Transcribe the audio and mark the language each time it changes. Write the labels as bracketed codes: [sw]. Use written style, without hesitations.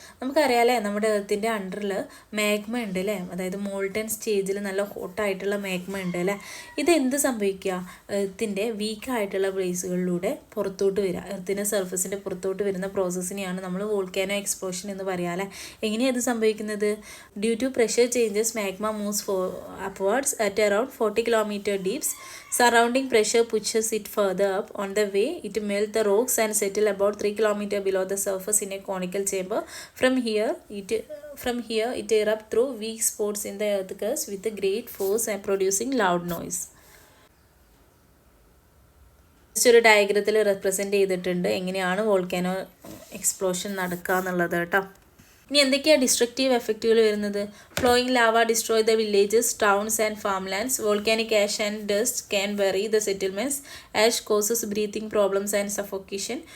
[ml] നമുക്കറിയാമല്ലേ, നമ്മുടെ എർത്തിൻ്റെ അണ്ടറിൽ മാഗ്മ ഉണ്ട് അല്ലേ, അതായത് മോൾട്ടൻ സ്റ്റേജിൽ നല്ല ഹോട്ടായിട്ടുള്ള മാഗ്മ ഉണ്ട് അല്ലേ. ഇത് എന്ത് സംഭവിക്കുക? എർത്തിൻ്റെ വീക്കായിട്ടുള്ള പ്ലേസുകളിലൂടെ പുറത്തോട്ട് വരിക, എർത്തിൻ്റെ സർഫസിൻ്റെ പുറത്തോട്ട് വരുന്ന പ്രോസസ്സിനെയാണ് നമ്മൾ വോൾക്കാനോ എക്സ്പ്ലോഷൻ എന്ന് പറയുക അല്ലേ. എങ്ങനെയാണ് ഇത് സംഭവിക്കുന്നത്? [en] Due to pressure changes magma moves upwards at around 40 kilometer deeps. Surrounding pressure pushes it further up. On the way, it melts the rocks and settle about 3 kilometers below the surface in a conical chamber. From here, it erupts through weak spots in the earth crust with a great force and producing loud noise. [ml] ഒരു ഡയഗ്രത്തിൽ represent ചെയ്തിട്ടുണ്ട് എങ്ങനെയാണ് volcano explosion നടക്കുക എന്നുള്ളത് കേട്ടോ. ഇനി എന്തൊക്കെയാണ് destructive എഫക്റ്റുകൾ വരുന്നത്? [en] Flowing lava destroy the villages, towns and farm lands. Volcanic ash and dust can bury the settlements. Ash causes breathing problems and suffocation.